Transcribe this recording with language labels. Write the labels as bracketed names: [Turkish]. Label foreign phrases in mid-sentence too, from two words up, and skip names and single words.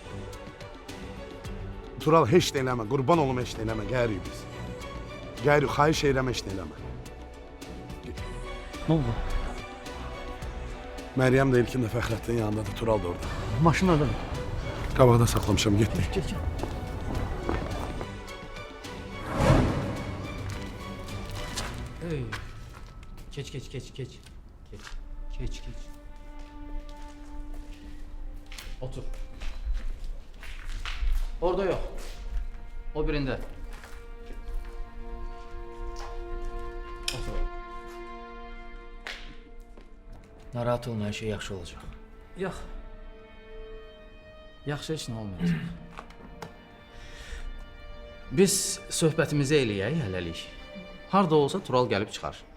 [Azerbaijani] Tural, heç nə eləmə. Qurban olum, heç nə eləmə. Gəlirik biz. Gəlirik, xahiş edirəm, heç nə eləmə. [Turkish] Ne oldu? [Azerbaijani] Məryəm də ilkin də Fəxrətin yanındadır, Tural da orada. [Turkish] Maşın orada mı? [Azerbaijani] Qabaqda saxlamışam, getdik. [Turkish] Geç. Geç. Otur. Orada yok. O birinde. Otur. [Azerbaijani] Narahat olma, hər şey yaxşı olacaq. Yox. Yaxşı heç nə olmayacaq. Biz söhbətimizi eləyək hələlik. Harda olsa Tural gəlib çıxar.